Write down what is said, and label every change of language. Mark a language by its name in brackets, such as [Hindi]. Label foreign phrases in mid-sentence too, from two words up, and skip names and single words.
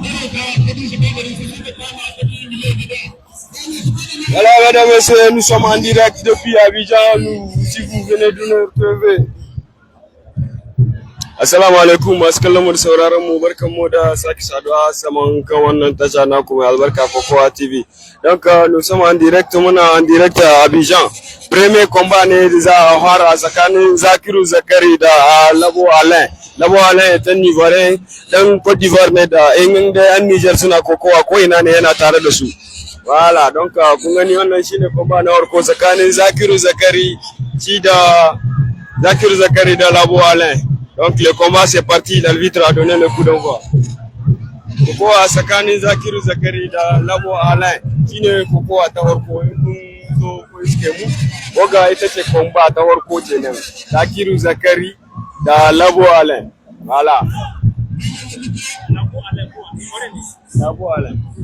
[French] Voilà, mesdames et messieurs, nous sommes en direct depuis Abidjan. Si vous venez de nous retrouver. [Arabic] السلام عليكم [Hausa] masu kallon mu da sauraron mu, barkanmu da sake saduwa saman kan wannan tasha naku mai albarka Kokowa TV. [French] Donc nous sommes en direct, muna en direct à Abidjan. Premier combat [Hausa] ne da za a fara tsakanin Zakiru Zakari da Labo Alain. Labo Alain ta Ivoire dan Côte d'Ivoire ne da in da yan Niger suna kokowa ko ina ne yana tare da su. [French] Voilà, donc [Hausa] kun gani wannan shine combat na farko tsakanin Zakiru Zakari da Labo Alain. [French] Donc le combat c'est parti, l'arbitre a donné le coup d'envoi. [Hausa] Kokowa tsakanin Zakiru Zakari da Labo Alain shine kokowa ta farko kun zo ku iske mu. Oga ita ce combat ta farko kenan. Zakiru Zakari da Labo Alain. Voilà. Labo Alain.